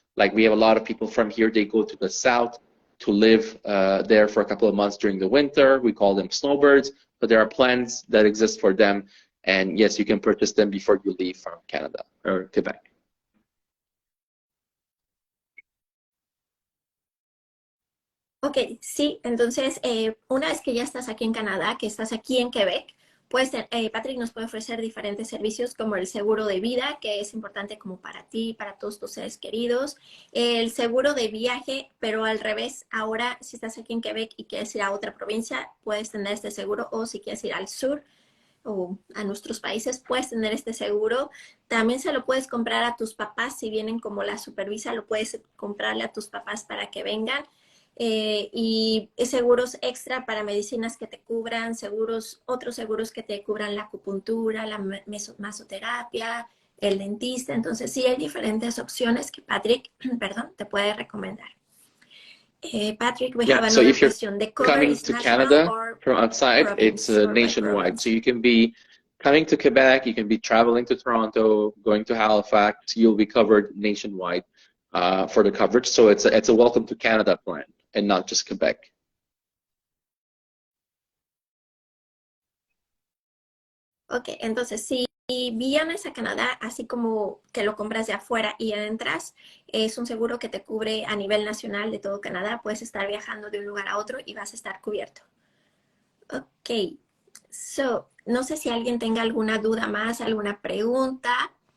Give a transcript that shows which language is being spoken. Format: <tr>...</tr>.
<en>Like we have a lot of people from here, they go to the south to live there for a couple of months during the winter. We call them snowbirds, but there are plans that exist for them. And yes, you can purchase them before you leave from Canada or Quebec.</en> <es>Ok, sí, entonces una vez que ya estás aquí en Canadá, que estás aquí en Quebec, pues Patrick nos puede ofrecer diferentes servicios como el seguro de vida, que es importante como para ti, para todos tus seres queridos, el seguro de viaje, pero al revés, ahora si estás aquí en Quebec y quieres ir a otra provincia, puedes tener este seguro, o si quieres ir al sur, o a nuestros países, puedes tener este seguro. También se lo puedes comprar a tus papás, si vienen como la supervisa, lo puedes comprarle a tus papás para que vengan. Y seguros extra para medicinas que te cubran, otros seguros que te cubran la acupuntura, la masoterapia, el dentista. Entonces sí hay diferentes opciones que Patrick, perdón, te puede recomendar.</es> <en>Patrick, we have another question. The cover coming is to national Canada or from outside, it's nationwide. So you can be coming to Quebec, you can be traveling to Toronto, going to Halifax, you'll be covered nationwide for the coverage. So it's a welcome to Canada plan and not just Quebec.</en> <es>Ok, entonces si vienes a Canadá, así como que lo compras de afuera y entras, es un seguro que te cubre a nivel nacional de todo Canadá. Puedes estar viajando de un lugar a otro y vas a estar cubierto. Ok, so, no sé si alguien tenga alguna duda más, alguna pregunta.</es>